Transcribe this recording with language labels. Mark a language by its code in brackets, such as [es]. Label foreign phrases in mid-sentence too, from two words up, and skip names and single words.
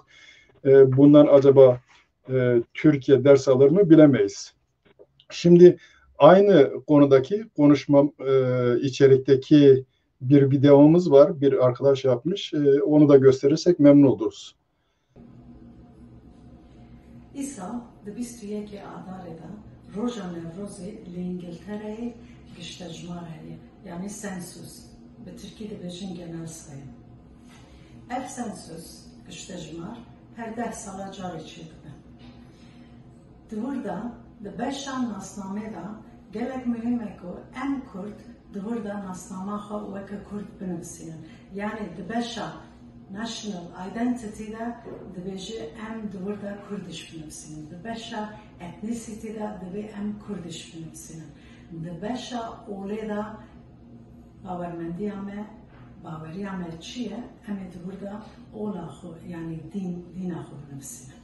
[tr] Bundan acaba Türkiye ders alır mı bilemeyiz. Şimdi aynı konudaki içerikteki bir videomuz var. Bir arkadaş yapmış. Onu da gösterirsek memnun oluruz. [ku] İsa di 21 Adarê de roja Nevrozê li İngiltereyê giştejmar heye, yani sensus. Bi Tirkî dibêjin [tr] genel sayım. [ku] Ev sensus giştejmar her 10 sala carê çêdibe. Di wirda di beşa nasnamê de gelek mühim e ku em Kurd di wirda nasnama xwe weke Kurd binivîsînin. Yani di beşa [en] national identity [ku] de dibêje em di wirda Kurdiş binivîsînin. Di beşa ethnicity de divê em Kurdiş binivîsînin. Di beşa olê de bawermendiya me, baweriya me çi ye, em ê di wirda ola xwe, yani dîna xwe binivîsînin.